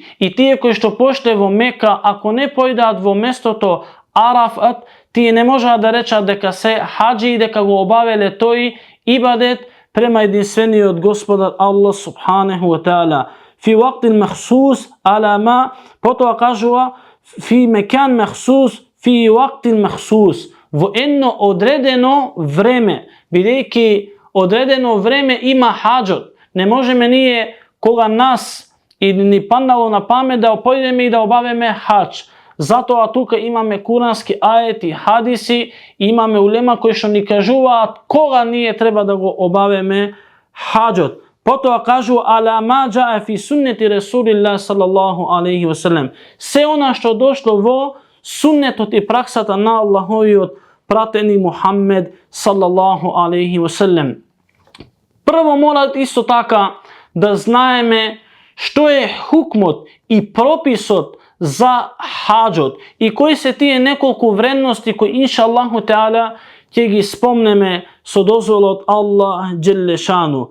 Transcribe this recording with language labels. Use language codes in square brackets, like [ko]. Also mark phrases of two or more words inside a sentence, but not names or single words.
[mk] И тие кои што пошле во Мека, ако не појдат во местото Арафат, тие не можат да речат дека се хаджи и дека го обавеле тој ибадет према единствениот Господар Аллах [ar] سبحانه وتعالى. في الوقت المخصوص على ما, [mk] потоа кажува [ar] في مكان مخصوص، في الوقت المخصوص, [mk] во едно одредено време, бидејќи одредено време има хаджот. Не можеме ние кога нас и ни паднало на памет да појдеме и да обавиме хадж. Затоа тука имаме курански ајети, хадиси, имаме улема кои што ни кажуваат кога ние треба да го обавиме хаджот. Потоа кажу [ar] على ما جاء في سنة رسول الله صلى الله عليه وسلم. [mk] Се она што дошло во суннетот и праксата на Аллаховиот пратени Мухаммед [ar] صلى الله عليه وسلم. [mk] Прво мора исто така да знаеме што е хукмот и прописот за хаджот и кои се тие неколку вредности кои [ar] إن شاء الله تعالى [mk] ќе ги спомнеме со дозволот [ar] الله جل شأنه.